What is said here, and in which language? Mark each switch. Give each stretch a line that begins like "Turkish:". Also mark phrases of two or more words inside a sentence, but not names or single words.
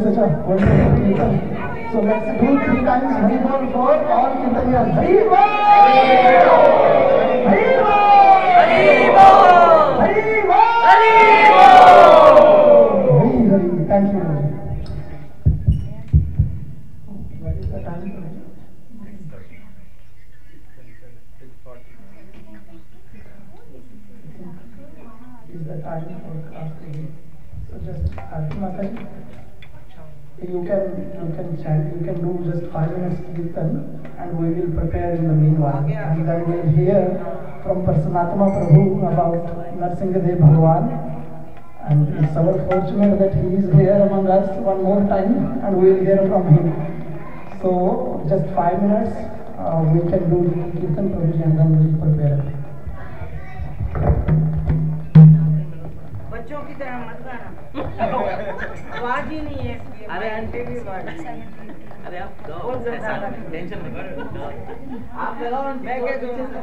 English: Such a wonderful kirtan. So let's do 3 times
Hindi: Hari Bol
English: for all Kirtaniyas.
Hindi: Hari Bol! Hari Bol! Hari Bol! Hari Bol! Hari Bol! Hari.
English: Thank you. What is the time for it? Is the time for asking? So just you can chant, you can do just 5 minutes kirtan, and we will prepare in the meanwhile. And then we'll hear from Prasanatma Prabhu about Narsingadev Bhagwan. And it's our fortune that he is here among us one more time, and we will hear from him. So just 5 minutes, we can do kirtan Prabhuji, and then we will prepare.
Hindi: बच्चों की तरह मत गाना, आवाज ही नहीं है। अरे आंटी भी अरे आप टेंशन मत करो, आप लगाओ, मैं क्या करूँ?